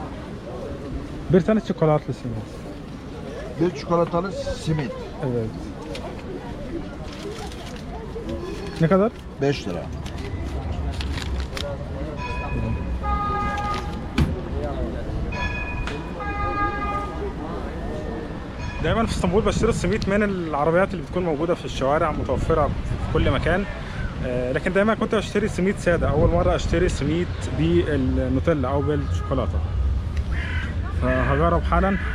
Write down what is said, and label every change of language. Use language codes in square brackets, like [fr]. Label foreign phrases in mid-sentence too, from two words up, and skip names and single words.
[tr] Bir tane çikolatlı simit. Bir çikolatalı simit. Evet. Ne kadar? 5 lira. [ar] دايما في اسطنبول بشتري السميت من العربيات اللي بتكون موجوده في الشوارع متوفره في كل مكان. لكن دايما كنت اشتري سميت ساده. اول مره اشتري سميت بالنوتيلا او بالشوكولاته، فهجرب حالا.